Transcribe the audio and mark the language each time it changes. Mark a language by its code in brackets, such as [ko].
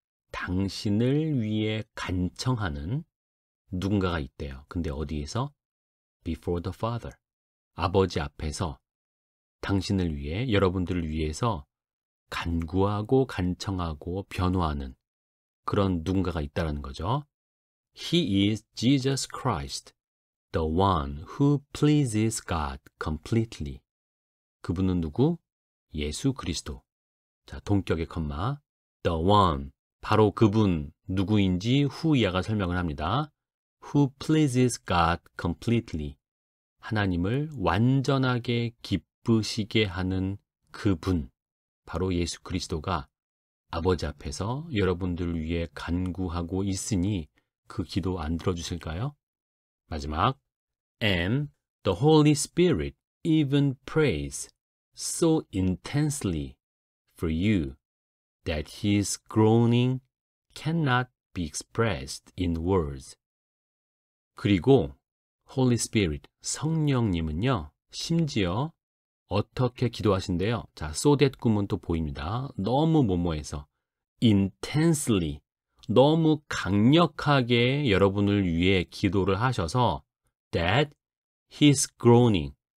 [ko] 당신을 위해 간청하는 누군가가 있대요. 근데 어디에서? [en] Before the Father. [ko] 아버지 앞에서 당신을 위해, 여러분들을 위해서 간구하고 간청하고 변호하는 그런 누군가가 있다는 거죠. [en] He is Jesus Christ, the one who pleases God completely. [ko] 그분은 누구? 예수 그리스도. 자, 동격의 컴마. [en] The one, [ko] 바로 그분 누구인지 후 이하가 설명을 합니다. [en] Who pleases God completely. [ko] 하나님을 완전하게 기쁘시게 하는 그분, 바로 예수 그리스도가 아버지 앞에서 여러분들을 위해 간구하고 있으니 그 기도 안 들어주실까요? 마지막, [en] And the Holy Spirit even prays so intensely for you that his groaning cannot be expressed in words. [ko] 그리고 Holy Spirit, 성령님은요, 심지어 어떻게 기도하신대요? 자, so that 구문 또 보입니다. 너무 뭐뭐해서 intensely, 너무 강력하게 여러분을 위해 기도를 하셔서 [en] that his groaning.